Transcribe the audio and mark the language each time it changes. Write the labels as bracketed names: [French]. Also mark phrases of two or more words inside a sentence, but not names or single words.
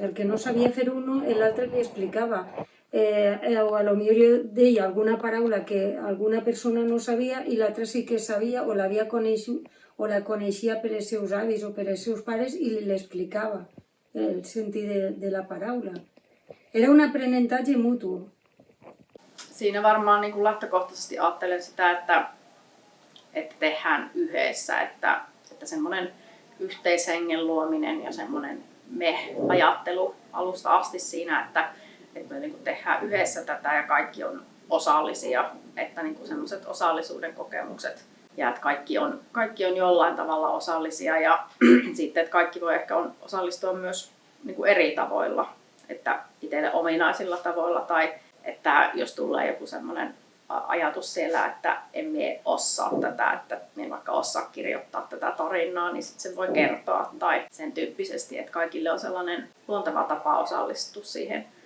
[Catalan] El que no sabia fer uno, l'altre li explicava. O a lo millor deia alguna paraula que alguna persona no sabia i l'altra sí que sabia o l'havia coneixut o la coneixia per els seus avis o per els seus pares i li l'explicava el sentit de la paraula. Era un aprenentatge mutuo. [Finnish] Siinä varmaan niin kuin lähtökohtaisesti ajattelen sitä, että tehdään yhdessä, että semmoinen yhteishengen luominen ja semmoinen me-ajattelu alusta asti siinä, että me niin kuin tehdään yhdessä tätä ja kaikki on osallisia, että niin kuin semmoiset osallisuuden kokemukset ja että kaikki on jollain tavalla osallisia ja sitten, että kaikki voi ehkä osallistua myös niin kuin eri tavoilla, että itselle ominaisilla tavoilla tai että jos tulee joku semmoinen ajatus siellä, että en mie osaa tätä, että en vaikka osaa kirjoittaa tätä tarinaa, niin sitten sen voi kertoa tai sen tyyppisesti, että kaikille on sellainen luonteva tapa osallistua siihen.